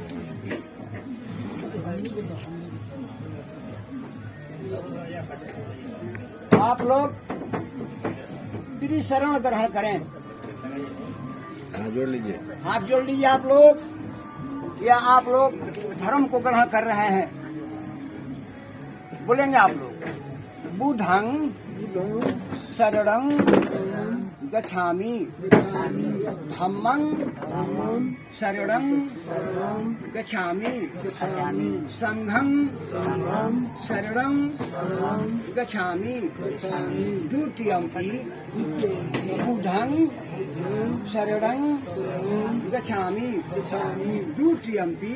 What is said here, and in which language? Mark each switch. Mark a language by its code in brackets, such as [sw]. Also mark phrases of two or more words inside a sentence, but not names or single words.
[hi] आप लोग त्रिशरण ग्रहण करें। हाथ जोड़ लीजिए। हाथ जोड़ लीजिए आप लोग। या आप लोग धर्म को ग्रहण कर रहे हैं? बोलेंगे आप लोग। [pi] बुद्धं शरणं गच्छामि, धम्मं शरणं गच्छामि, संघं शरणं गच्छामि, द्वितीयंपि बुद्धं शरणं गच्छामि, द्वितीयंपि